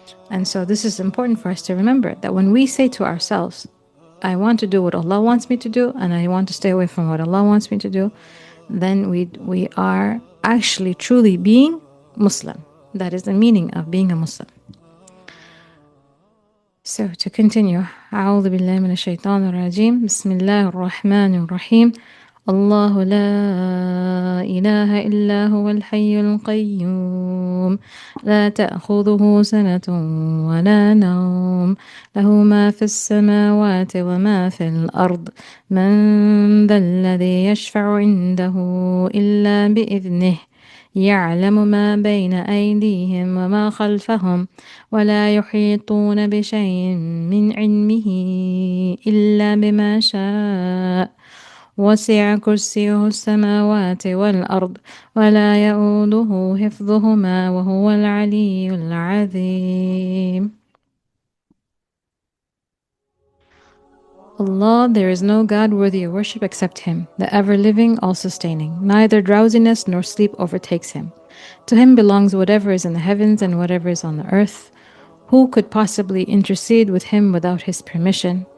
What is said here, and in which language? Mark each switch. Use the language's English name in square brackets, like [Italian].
[English] And so this is important for us to remember, that when we say to ourselves, I want to do what Allah wants me to do, and I want to stay away from what Allah wants me to do, then we are actually truly being Muslim. That is the meaning of being a Muslim. So to continue, [Arabic] أعوذ بالله من الشيطان الرجيم بسم الله الرحمن الرحيم الله لا إله إلا هو الحي القيوم لا تأخذه سنة ولا نوم له ما في السماوات وما في الأرض من ذا الذي يشفع عنده إلا بإذنه يعلم ما بين أيديهم وما خلفهم ولا يحيطون بشيء من علمه إلا بما شاء وسع كرسيه السماوات والأرض ولا يؤوده حفظهما وهو العلي العظيم. [English] Allah, there is no God worthy of worship except Him, the ever-living, all-sustaining. Neither drowsiness nor sleep overtakes Him. To Him belongs whatever is in the heavens and whatever is on the earth. Who could possibly intercede with Him without His permission?